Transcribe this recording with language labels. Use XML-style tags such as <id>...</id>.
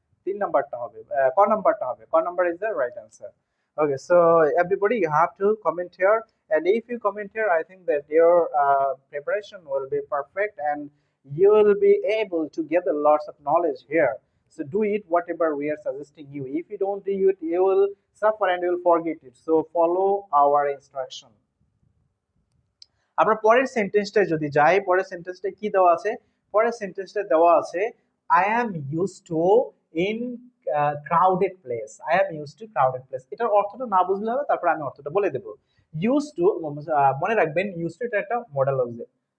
<bn>3 নাম্বারটা হবে, ক নাম্বারটা হবে, ক number</bn> <en>Is the right answer. Okay, so everybody, you have to comment here, and if you comment here, I think that your preparation will be perfect, and you will be able to gather lots of knowledge here. So do it whatever we are suggesting you. If you don't do it, you will suffer and you will forget it. So follow our instruction.</en> <bn>আমরা পরের সেন্টেন্সটা যদি যাই, পরের সেন্টেন্সটা কি দেওয়া আছে? পরের সেন্টেন্সটা দেওয়া আছে</bn> <en>I am use to in crowded place. I am use to crowded place,</en> <bn>এটার অর্থটা না বুঝলে হবে, তারপর আমি অর্থটা বলে দেব। ইউজ টু, মনে রাখবেন ইউজ টু এটা একটা মডাল অক্সিলারি।</bn>